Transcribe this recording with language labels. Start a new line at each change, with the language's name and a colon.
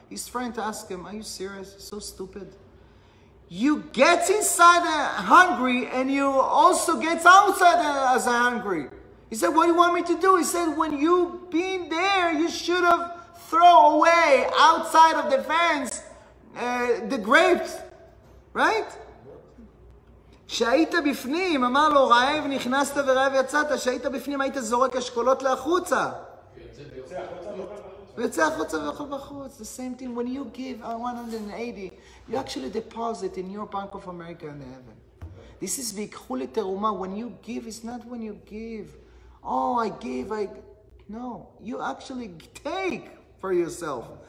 English: His friend asked him, are you serious? So stupid. You get inside hungry, and you also get outside as hungry. He said, what do you want me to do? He said, when you been there, you should have throw away outside of the fence the grapes, right?
Hebrew: שהיית בפנים, אמר לו רעב נכנסת ורעב יצאת, שהיית בפנים היית זורק אשכולות להחוצה. ויוצא החוצה ואוכל בחוץ.
English: The same thing, when you give 180, you actually deposit in your Bank of America in heaven. This is
Hebrew: ויקחו לתרומה.
English: When you give, it's not when you give. Oh, I give, no, you actually take for yourself.